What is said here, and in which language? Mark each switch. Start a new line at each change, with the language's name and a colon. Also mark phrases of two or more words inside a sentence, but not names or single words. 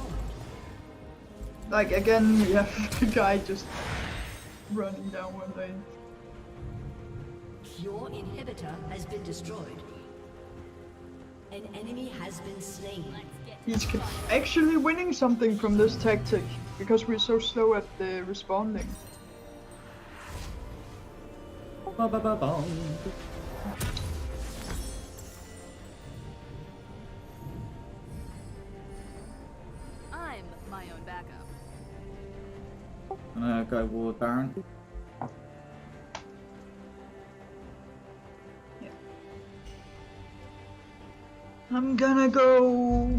English: Like, again, we have the guy just running down one lane. Your inhibitor has been destroyed. An enemy has been slain. He's actually winning something from this tactic, because we're so slow at responding. Ba ba ba bong. I'm my own backup. I'm gonna go Ward Baron. I'm gonna go...